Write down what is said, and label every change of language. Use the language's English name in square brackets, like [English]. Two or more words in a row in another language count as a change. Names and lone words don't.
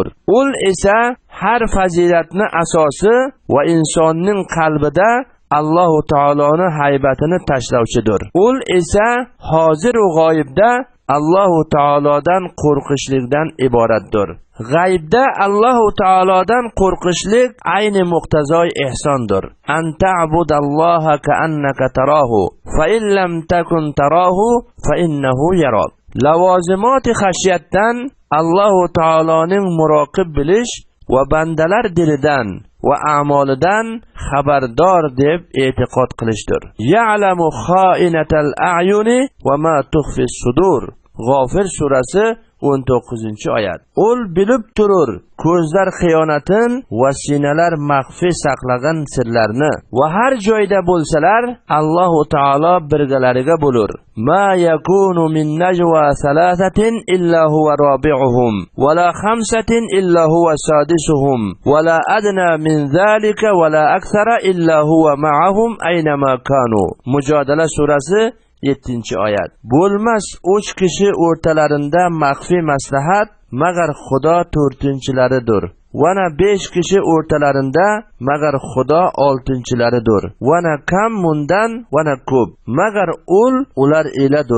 [Uzbek] Ul esa har fazilatni asosi va insonning qalbida Alloh taoloning haybatini tashlovchidir. Ul esa hozir va g'oyibda Alloh taolodan qo'rqishlikdan iboratdir. G'aybda Alloh taolodan qo'rqishlik ayni muqtazoy ihsondir. [Arabic] أن تعبد الله كأنك تراه فإن لم تكن تراه فإنه يراك. [Uzbek] Lavozimoti xashiyatdan Alloh taoloning muroqib bilish va bandalar dilidan va a'molidan xabardor deb e'tiqod qilishdir. [Arabic] يعلم خائنة الأعين وما تخفي الصدور. [Uzbek] G'ofir surasi 19-oyat. Ul bilib turur ko'zlar xiyonatin va sinalar maxfi saqlagan sirlarni va har joyda bo'lsalar Alloh taolo birgalariga bo'lur. [Arabic] ما يكون من نجوى ثلاثة إلا هو رابعهم ولا خمسة إلا هو سادسهم ولا أدنى من ذلك ولا أكثر إلا هو معهم أينما كانوا. [Uzbek] Mujodala surasi 7-oyat. Bo'lmas 3 kishi o'rtalarida maxfi maslahat magar Xudo 4-laridir. Vana 5 kishi o'rtalarida magar Xudo 6-laridir. Vana kam mundan vana ko'p magar ular eladir.